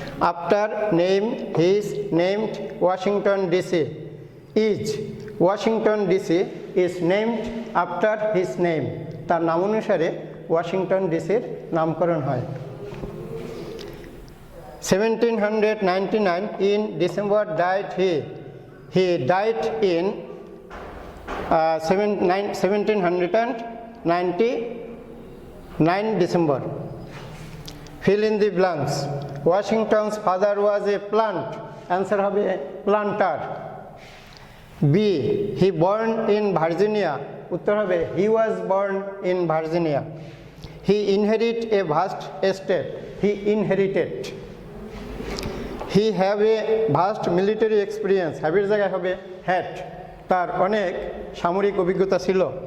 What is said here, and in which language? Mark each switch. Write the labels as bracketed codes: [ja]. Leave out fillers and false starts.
[en] after name his named Washington DC, is Washington DC is named after his name, [bn] তার নাম অনুসারে Washington ডিসির নামকরণ হয়। [en] 1799 in December died he died in 1799 December. Fill in the blanks. Washington's father was a plant, answer [bn] হবে [en] planter. B he born in Virginia, [bn] উত্তর হবে [en] he was born in Virginia. He inherit a vast estate, he inherited. He have a vast military experience, have [bn] এর জায়গায় হবে [en] had, [bn] তার অনেক সামরিক অভিজ্ঞতা ছিল।